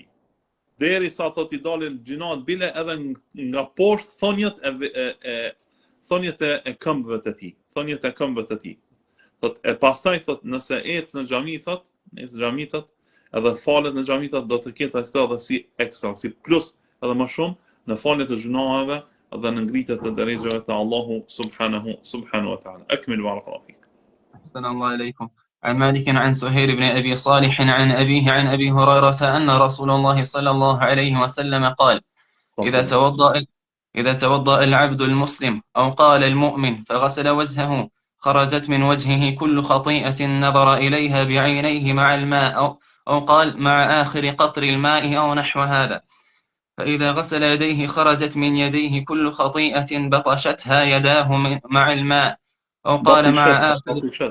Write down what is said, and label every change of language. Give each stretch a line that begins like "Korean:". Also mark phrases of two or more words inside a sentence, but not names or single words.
Albanian: Derisa thot i dalin gjunohet bile edhe nga poshtë thonjet e këmbëve të tij. Thot e pastaj thot nëse ecë në xhami thot, edhe falet në xhami thot, do të ketë këtë edhe si ekstra, si plus edhe më shumë në faljet e gjunoheve dhe në ngritjet e drejtave të Allahu
Arabic: سبحانه وتعالى. أكمل بارك الله فيك. أحسن الله إليكم. عن مالك عن سهيل بن أبي صالح عن أبيه عن أبي هريرة أن رسول الله صلى الله عليه وسلم قال: إذا توضأ العبد المسلم أو قال المؤمن فغسل وجهه خرجت من وجهه كل خطيئة نظر إليها بعينيه مع الماء أو قال مع آخر قطر الماء أو نحو هذا، فإذا غسل يديه خرجت من يديه كل خطيئة بطشتها يداه مع الماء أو قال مع آخر